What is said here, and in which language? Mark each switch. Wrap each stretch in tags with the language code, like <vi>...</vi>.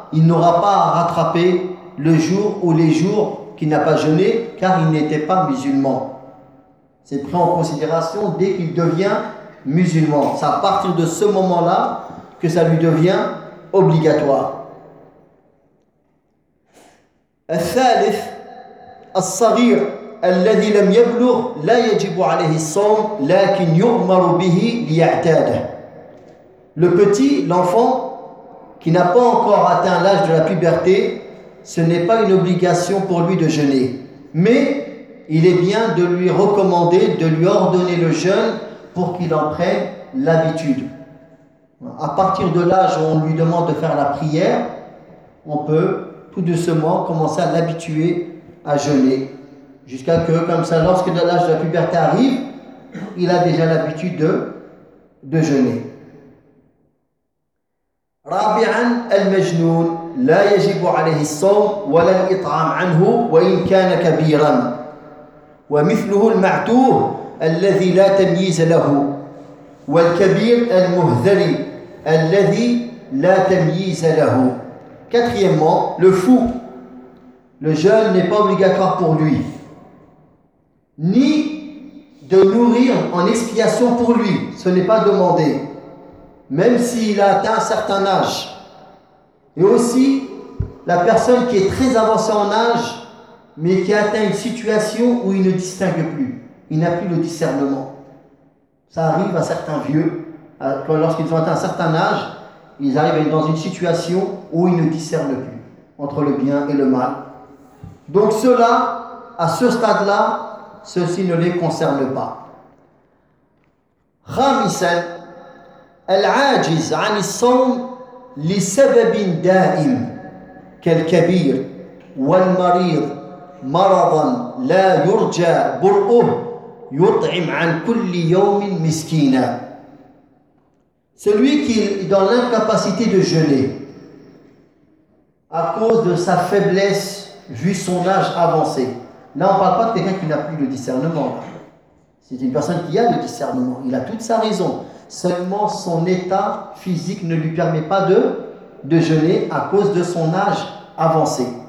<fr>il n'aura pas à rattraper le jour ou les jours qu'il n'a pas jeûné, car il n'était pas musulman. C'est pris en considération dès qu'il devient musulman. C'est à partir de ce moment-là que ça lui devient obligatoire.</fr> <ar>الثالث الصغير الذي لم يبلغ لا يجب عليه الصوم لكن يؤمر به ليعتاده.</ar> <fr>Le petit, l'enfant, qui n'a pas encore atteint l'âge de la puberté, ce n'est pas une obligation pour lui de jeûner. Mais il est bien de lui recommander, de lui ordonner le jeûne pour qu'il en prenne l'habitude. À partir de l'âge où on lui demande de faire la prière, on peut tout doucement commencer à l'habituer à jeûner. Jusqu'à que, comme ça, lorsque l'âge de la puberté arrive, il a déjà l'habitude de jeûner.</fr> <ar>رابعا المجنون لا يجب عليه الصوم ولا الإطعام عنه وإن كان كبيرا ومثله المعتوه الذي لا تمييز له والكبير المهذري الذي لا تمييز له.</ar> <fr>Quatrièmement, le fou, le jeûne n'est pas obligatoire pour lui, ni de nourrir en expiation pour lui, ce n'est pas demandé, même s'il a atteint un certain âge. Et aussi, la personne qui est très avancée en âge, mais qui a atteint une situation où il ne distingue plus, il n'a plus le discernement. Ça arrive à certains vieux, lorsqu'ils ont atteint un certain âge, ils arrivent dans une situation où ils ne discernent plus entre le bien et le mal. Donc ceux-là, à ce stade-là, ceci ne les concerne pas.</fr> <ar>Khamisan العاجز عن الصوم لسبب دائم كالكبير والمريض مرضا لا يرجى برؤه يطعم عن كل يوم مسكينا.</ar> <fr>Celui qui est dans l'incapacité de jeûner à cause de sa faiblesse vu son âge avancé. Là, on ne parle pas de quelqu'un qui n'a plus le discernement. C'est une personne qui a le discernement. Il a toute sa raison. Seulement son état physique ne lui permet pas de jeûner à cause de son âge avancé.</fr>